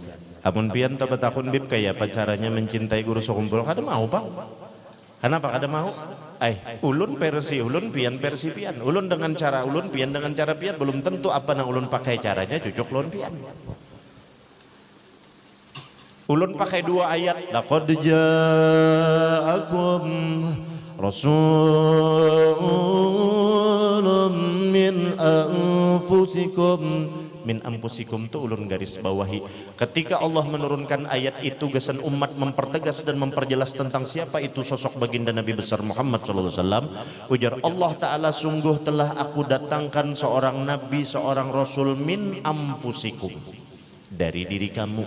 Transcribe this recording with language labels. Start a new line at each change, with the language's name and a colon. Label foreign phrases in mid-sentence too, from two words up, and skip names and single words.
Banjar: Amun pian tabat akun bib kayak apa caranya mencintai guru sekumpul kada mau Pak. Kenapa kada mau? Ulun versi ulun pian versi pian. Ulun dengan cara ulun pian dengan cara pian belum tentu apa nang ulun pakai caranya cocok ulun pian. Ulun pakai dua ayat.
Arabic: لقد جاءكم رسول من أنفسكم
Banjar: tuh ulun garis bawahi.
Indonesian: Ketika Allah menurunkan ayat itu gesan umat mempertegas dan memperjelas tentang siapa itu sosok baginda Nabi besar Muhammad SAW. Ujar Allah Ta'ala, sungguh telah aku datangkan seorang nabi, seorang rasul
Arabic: من أنفسكم,
Indonesian: dari diri kamu.